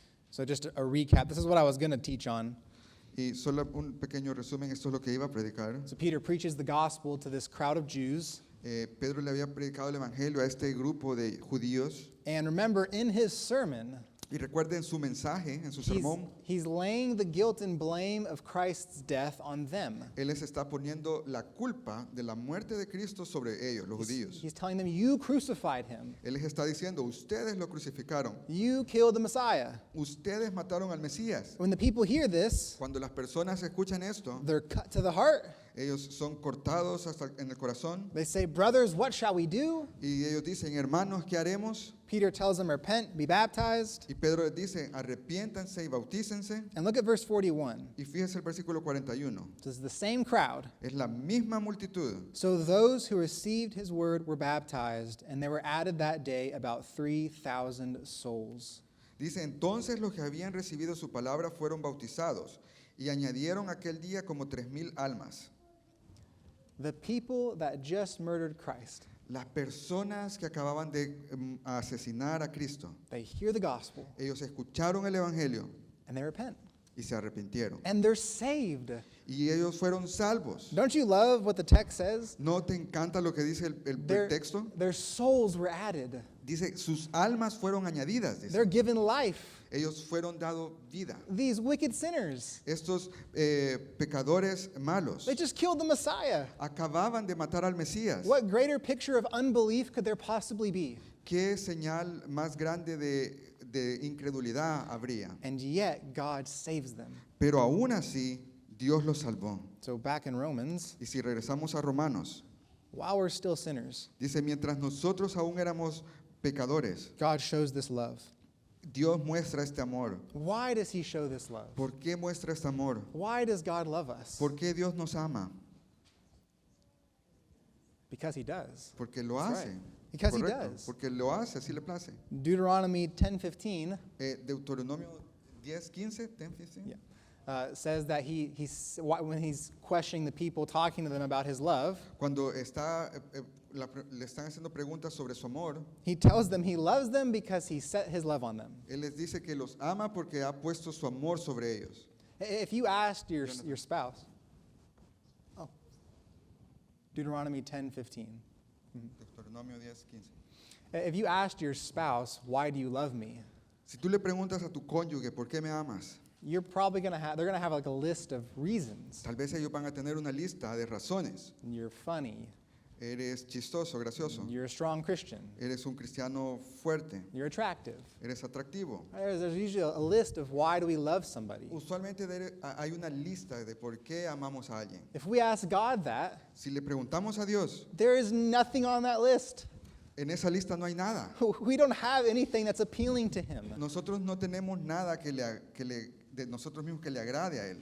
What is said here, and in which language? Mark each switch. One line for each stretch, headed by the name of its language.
English: So just a recap. This is what I was going to teach on.
Spanish: Y solo un pequeño resumen, esto es lo que iba a predicar.
English: So Peter preaches the gospel to this crowd of Jews.
Spanish: Pedro le había predicado el evangelio a este grupo de judíos.
English: And remember, in his sermon,
Spanish: Y recuerden su mensaje, en su sermón,
English: he's laying the guilt and blame of Christ's death on them.
Spanish: él les está poniendo la culpa de la muerte de Cristo sobre ellos, los judíos.
English: He's telling them, you crucified him.
Spanish: Él les está diciendo, ustedes lo crucificaron,
English: You killed the Messiah.
Spanish: ustedes mataron al Mesías.
English: When the people hear this,
Spanish: Cuando las personas escuchan esto,
English: they're cut to the heart.
Spanish: ellos son cortados hasta en el corazón
English: They say, brothers, what shall we do?
Spanish: y ellos dicen, hermanos, ¿qué haremos?
English: Peter tells them, repent, be baptized.
Spanish: Y Pedro les dice, arrepiéntanse y bautícense.
English: And look at verse 41.
Spanish: Y fíjese el versículo 41.
English: This is the same crowd.
Spanish: Es la misma multitud.
English: So those who received his word were baptized, and there were added that day about 3,000 souls.
Spanish: Dice, entonces los que habían recibido su palabra fueron bautizados y añadieron aquel día como 3,000 almas.
English: The people that just murdered Christ,
Spanish: Las personas que acababan de asesinar a Cristo,
English: they hear the gospel
Spanish: ellos escucharon el evangelio
English: and they repent.
Spanish: y se arrepintieron.
English: And they're saved.
Spanish: Y ellos fueron salvos.
English: Don't you love what the text says?
Spanish: ¿No te encanta lo que dice el texto?
English: Their souls were added.
Spanish: Dice, sus almas fueron añadidas. Dice.
English: They're given life.
Spanish: Ellos fueron dado vida.
English: These wicked sinners,
Spanish: Estos pecadores malos
English: they just killed the Messiah.
Spanish: acababan de matar al Mesías.
English: What greater picture of unbelief could there possibly be?
Spanish: ¿Qué señal más grande de incredulidad habría?
English: And yet God saves them.
Spanish: Pero aún así, Dios los salvó.
English: So back in Romans,
Spanish: Y si regresamos a Romanos,
English: while we're still sinners,
Spanish: dice, mientras nosotros aún éramos pecadores,
English: God shows this love.
Spanish: Dios muestra este amor.
English: Why does he show this love?
Spanish: ¿Por qué muestra este amor?
English: Why does God love us?
Spanish: ¿Por qué Dios nos ama?
English: Because he does.
Spanish: Porque lo
English: That's
Spanish: hace.
English: right. Because he
Spanish: Correcto.
English: does.
Spanish: Porque lo hace, así le place.
English: Deuteronomy 10:15
Spanish: Deuteronomio 10:15, 10:15.
English: yeah, says that when he's questioning the people, talking to them about his love,
Spanish: Cuando está, le están haciendo preguntas sobre su amor,
English: he tells them he loves them because he set his love on them.
Spanish: Él les dice que los ama porque ha puesto su amor sobre ellos.
English: If you asked your spouse, oh, Deuteronomy 10:15.
Spanish: Deuteronomio 10:15.
English: If you asked your spouse, why do you love me?
Spanish: Si tú le preguntas a tu cónyuge, ¿por qué me amas?
English: You're probably they're gonna have like a list of reasons.
Spanish: Tal vez ellos van a tener una lista de razones.
English: You're funny.
Spanish: Eres chistoso, gracioso.
English: You're a strong Christian.
Spanish: Eres un cristiano fuerte.
English: You're attractive.
Spanish: Eres atractivo.
English: There's usually a list of why do we love somebody.
Spanish: Usualmente hay una lista de por qué amamos a alguien.
English: If we ask God that,
Spanish: Si le preguntamos a Dios,
English: there is nothing on that list.
Spanish: en esa lista no hay nada.
English: We don't have anything that's appealing to him.
Spanish: Nosotros no tenemos nada de nosotros mismos que le agrade a Él.